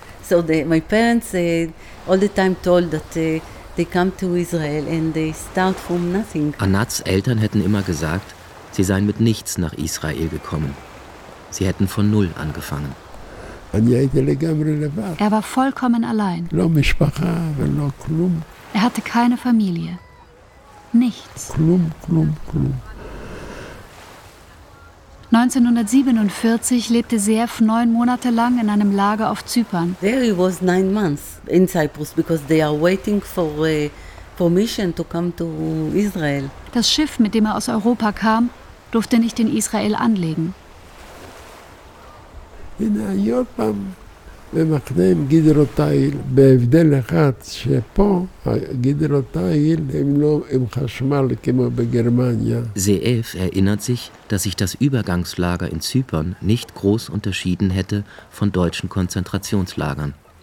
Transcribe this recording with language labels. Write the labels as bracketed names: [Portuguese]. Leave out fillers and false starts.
[English] So, my parents all the time told that they come to Israel and they start from nothing. [German] Anats Eltern hätten immer gesagt, sie seien mit nichts nach Israel gekommen. Sie hätten von null angefangen. Er war vollkommen allein. Er hatte keine Familie. Nichts. 1947 lebte Ze'ev 9 Monate lang in einem Lager auf Zypern. [English] There he was 9 months in Cyprus because they are waiting for permission to come to Israel. [German] Das Schiff, mit dem er aus Europa kam, durfte nicht in Israel anlegen. Ze'ev erinnert sich, dass sich das Übergangslager in Zypern nicht groß unterschieden hätte von deutschen Konzentrationslagern.